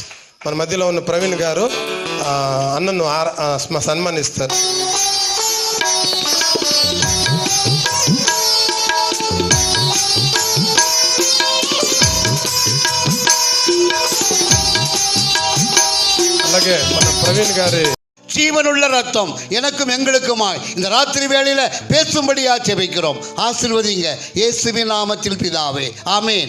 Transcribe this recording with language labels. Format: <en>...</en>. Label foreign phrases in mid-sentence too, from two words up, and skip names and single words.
<te>మన మధ్యలో ఉన్న ప్రవీణ్ గారు అన్నను సన్మానిస్తారు. అలాగే మన ప్రవీణ్ గారి</te> <ta>ஜீவனுள்ள ரத்தம் எனக்கும் எங்களுக்குமாய் இந்த ராத்திரி வேளையில பேசும்படியா ஜெபிக்கிறோம். ஆசீர்வதிங்க இயேசுவின் நாமத்தில் பிதாவே, ஆமென்.</ta>